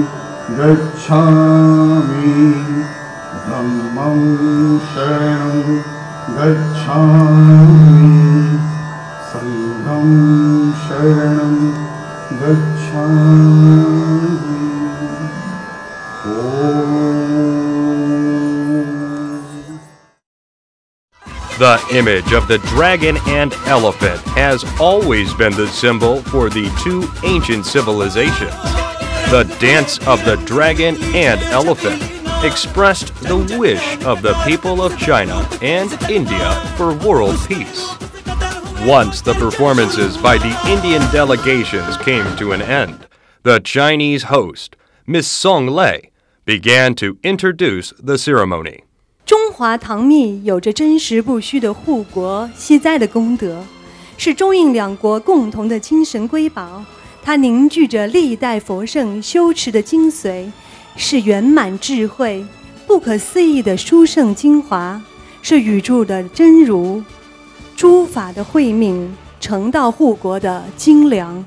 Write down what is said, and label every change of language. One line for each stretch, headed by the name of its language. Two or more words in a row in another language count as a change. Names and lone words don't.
Pali: Gacchami Dhammam Sharanam Gacchami Sangham Sharanam Gacchami.
English: The image of the dragon and elephant has always been the symbol for the two ancient civilizations. The dance of the dragon and elephant expressed the wish of the people of China and India for world peace. Once the performances by the Indian delegations came to an end, the Chinese host, Miss Song Lei, began to introduce the ceremony.
Chinese: 中华唐密有着真实不虚的护国息灾的功德，是中印两国共同的精神瑰宝。它凝聚着历代佛圣修持的精髓，是圆满智慧、不可思议的殊胜精华，是宇宙的真如、诸法的慧命、成道护国的精良。